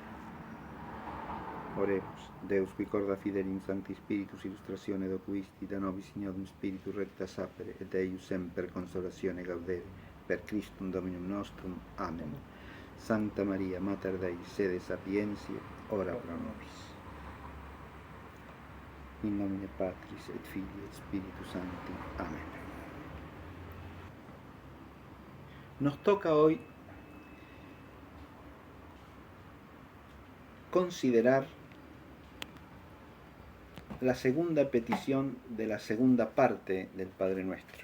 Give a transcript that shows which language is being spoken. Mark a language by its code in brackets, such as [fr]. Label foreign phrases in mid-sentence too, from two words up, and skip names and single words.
[la] Oremus, Deus qui corda fidelim Sancti Spiritus illustratione docuisti, da nobis ignodum Spiritus recta sapere, et eius semper consolatione gaudere, per Christum Dominum nostrum. Amen. Sancta Maria, Mater Dei, sede sapientiae, ora pro nobis. In nomine Patris et Filii et Spiritus Sancti. Amén. [es] Nos toca hoy considerar la segunda petición de la segunda parte del Padre Nuestro.